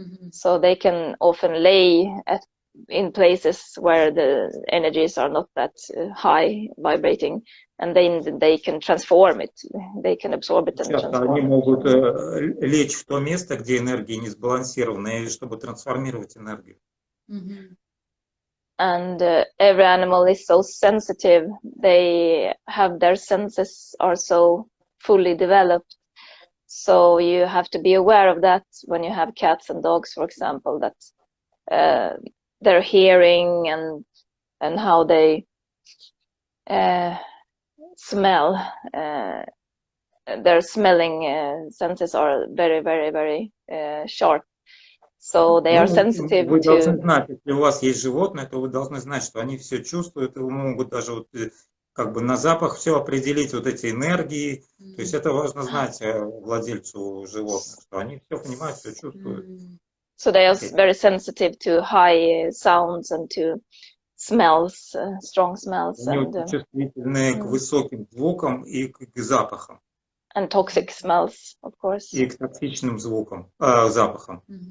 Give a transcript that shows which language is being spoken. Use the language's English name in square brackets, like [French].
[English] So they can often lay in places where the energies are not that high vibrating, and then they can transform it. They can absorb it and transform [Russian] они [English] it. [Russian] могут лечь в то место, где энергии не сбалансированы, чтобы трансформировать энергию. [English] And every animal is so sensitive. They have their senses are so fully developed. So you have to be aware of that when you have cats and dogs, for example, that their hearing and how they smell, their smelling senses are very, very, very sharp. So they are sensitive [Russian] вы [English] to... [Russian] должны знать, если у вас есть животное, то вы должны знать, что они все чувствуют, и могут даже вот, как бы на запах все определить, вот эти энергии. То есть это важно знать владельцу животных, что они все понимают, все чувствуют. [English] So they are very sensitive to high sounds and to smells, strong smells. [Russian] Они очень чувствительны к высоким звукам и к запахам. [English] And toxic smells, of course. [Russian] И к токсичным звукам, запахам.